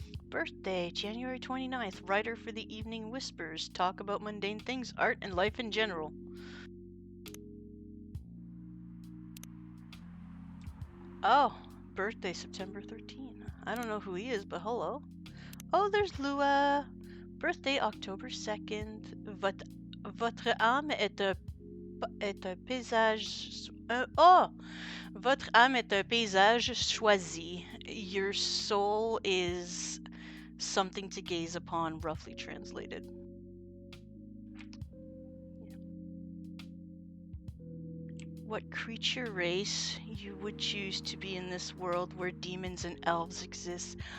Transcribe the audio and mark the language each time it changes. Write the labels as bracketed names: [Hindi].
[English] Birthday, January 29th. Writer for the Evening Whispers. Talk about mundane things, art, and life in general. Oh, birthday, September 13. I don't know who he is, but hello. Oh, there's Lua. Birthday, October 2nd. [French] Votre âme est un paysage... oh! Votre âme est un paysage choisi. [English] Your soul is something to gaze upon, roughly translated. What creature race you would choose to be in this world where demons and elves exist?